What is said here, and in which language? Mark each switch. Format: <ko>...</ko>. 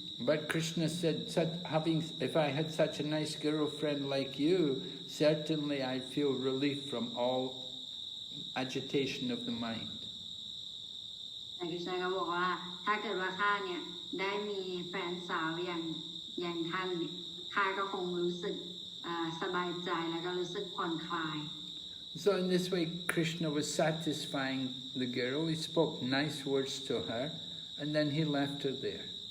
<en>But Krishna said, if I had such a nice girlfriend like you, certainly I'd feel relief from all agitation of the mind.</en> <th>แต่คริชนาก็บอกว่าถ้าเกิดว่าข้าเนี่ยได้มีแฟนสาวอย่างท่านเนี่ยข้าก็คงรู้สึกสบายใจแล้วก็รู้สึกผ่อนคลาย</th> <en>So in this way, Krishna was satisfying the girl. He spoke nice words to her, and then he left her there.</en>